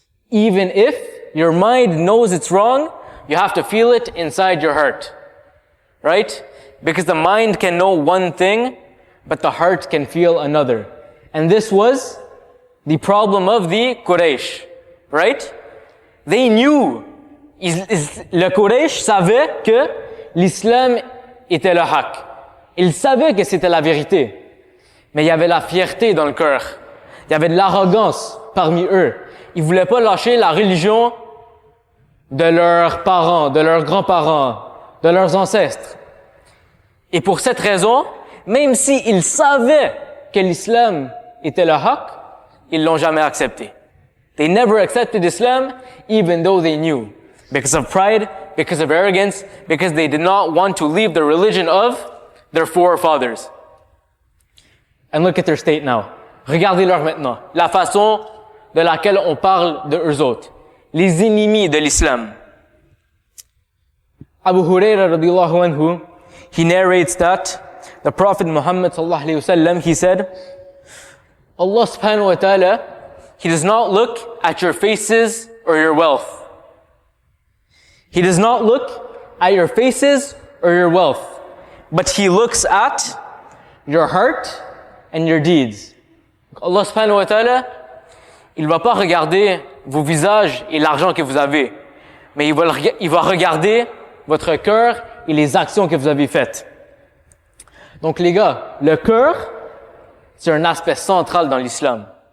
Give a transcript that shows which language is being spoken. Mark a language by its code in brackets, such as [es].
[en] Even if your mind knows it's wrong, you have to feel it inside your heart, right? Because the mind can know one thing, but the heart can feel another. And this was the problem of the Quraysh, right? They knew, [fr] le Quraysh savait que l'islam était le haq. Ils savaient que c'était la vérité. Mais il y avait la fierté dans le cœur. Il y avait de l'arrogance parmi eux. Ils voulaient pas lâcher la religion de leurs parents, de leurs grands-parents, de leurs ancêtres. Et pour cette raison, même s'ils savaient que l'islam était le haq, ils l'ont jamais accepté. [en] They never accepted Islam, even though they knew. Because of pride, because of arrogance, because they did not want to leave the religion of their forefathers. And look at their state now. [fr] Regardez-leur maintenant. La façon de laquelle on parle de eux autres. Les ennemis de l'islam. [en] Abu Huraira radiallahu anhu, he narrates that the Prophet Muhammad sallallahu alayhi wasallam, he said, Allah subhanahu wa ta'ala, He does not look at your faces or your wealth. He does not look at your faces or your wealth, but He looks at your heart and your deeds. [fr] Allah subhanahu wa ta'ala, il va pas regarder vos visages et l'argent que vous avez, mais il va regarder votre cœur et les actions que vous avez faites. Donc les gars, le cœur, c'est un aspect central dans l'islam.